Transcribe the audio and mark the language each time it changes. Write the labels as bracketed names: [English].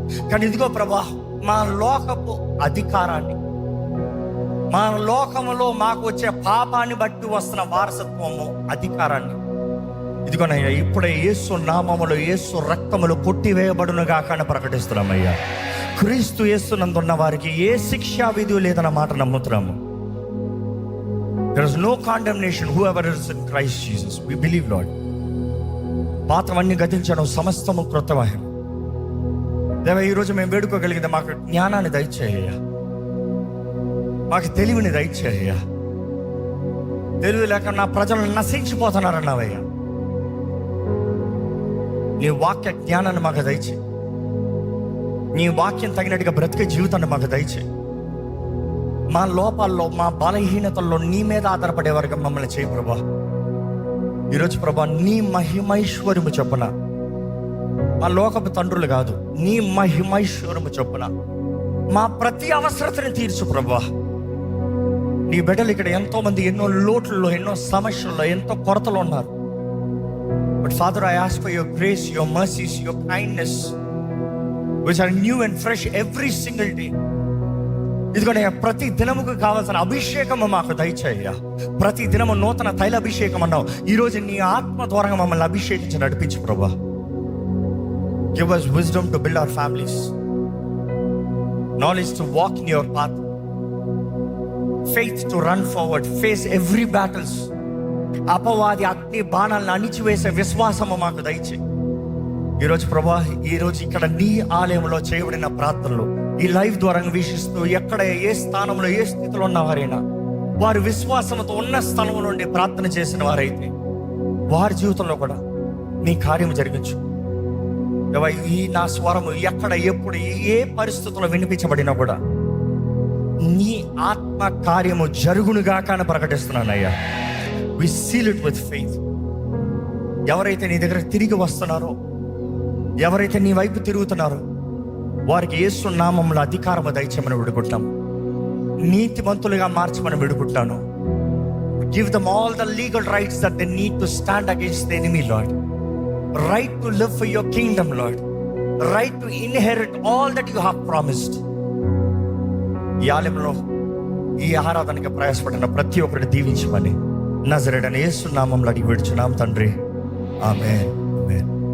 [Telugu] కానీ ఇదిగో ప్రభువా, మా లోకపు అధికారాన్ని, మా లోకములో మాకు వచ్చే పాపాన్ని బట్టి వస్తున్న వారసత్వము, అధికారాన్ని ఇదిగోనయ్యా ఇప్పుడే యేసు నామములో, యేసు రక్తములో కొట్టివేయబడునుగా కానీ ప్రకటిస్తున్నామయ్యా. క్రీస్తు యేసునందున్న వారికి ఏ శిక్షా విధి లేదన్న మాట నమ్ముతున్నాము. [English] There is no condemnation whoever is in Christ Jesus. We believe, Lord. [Telugu] పాత్రవన్నీ గతించను, సమస్తము కృతమయం. దేవా, ఈరోజు మేము వేడుకోగలిగితే మాకు జ్ఞానాన్ని దయచేయ్యా, మాకు తెలివిని దయచేయ్యా. తెలివి లేక నా ప్రజలు నశించిపోతున్నారన్నావయ్యా. నీ వాక్య జ్ఞానాన్ని మాకు దయచేయి, నీ వాక్యం తగినట్టుగా బ్రతికే జీవితాన్ని మాకు దయచేయి. మా లోపాల్లో, మా బలహీనతల్లో నీ మీద ఆధారపడే వరకు మమ్మల్ని చేయి ప్రభా. ఈరోజు ప్రభా, నీ మహిమైశ్వర్యము చొప్పున, మా లోకపు తండ్రులు కాదు, నీ మహిమైశ్వర్యము చొప్పున మా ప్రతి అవసరతని తీర్చు ప్రభా. నీ బిడ్డలు ఇక్కడ ఎంతో మంది ఎన్నో లోట్లలో, ఎన్నో సమస్యల్లో, ఎంతో కొరతలు ఉన్నారు. [English] But Father, I ask for your grace, your mercies, your kindness, which are new and fresh every single day. [Telugu] ఇదిగోనే ప్రతి దినముకు కావాల్సిన అభిషేకము మాకు దయచేయ్యా. ప్రతి దినము నూతన తైల అభిషేకం అన్నావు. ఈరోజు నీ ఆత్మ ద్వారా మమ్మల్ని అభిషేకించి నడిపించు ప్రభా. [English] Give us wisdom to build our families, knowledge to walk in your path, faith to run forward, face every battles. [Telugu] అపవాది అగ్ని బాణాలను అణిచివేసే విశ్వాసము మాకు దయచేయి. ఈరోజు ప్రభా, ఈరోజు ఇక్కడ నీ ఆలయంలో చేయబడిన ప్రార్థనలు ఈ లైవ్ ద్వారా వీక్షిస్తూ ఎక్కడ ఏ స్థానంలో ఏ స్థితిలో ఉన్నవారైనా వారు విశ్వాసంతో ఉన్న స్థలం నుండి ప్రార్థన చేసిన వారైతే వారి జీవితంలో కూడా నీ కార్యం జరిగించు. ఈ నా స్వరము ఎక్కడ ఎప్పుడు ఏ పరిస్థితుల్లో వినిపించబడినా కూడా నీ ఆత్మ కార్యము జరుగునుగా కానీ ప్రకటిస్తున్నానయ్యా. [English] We seal it with faith. [Telugu] ఎవరైతే నీ దగ్గర తిరిగి వస్తున్నారో, ఎవరైతే నీ వైపు తిరుగుతున్నారో వారికి యేసు నామములో అధికారము దయచేయమని వేడుకుంటాము. నీతిమంతులుగా మార్చమని వేడుకుంటాను. [English] Give them all the legal rights that they need to stand against the enemy, Lord. Right to live for your kingdom, Lord. Right to inherit all that you have promised. [Telugu] ఈ ఆలయంలో ఈ ఆరాధనకి ప్రయాసపడిన ప్రతి ఒక్కరిని దీవించమని నజరేయుడైన యేసు నామములో అడిగి వేడుచున్నాం తండ్రి. ఆమేన్, ఆమేన్.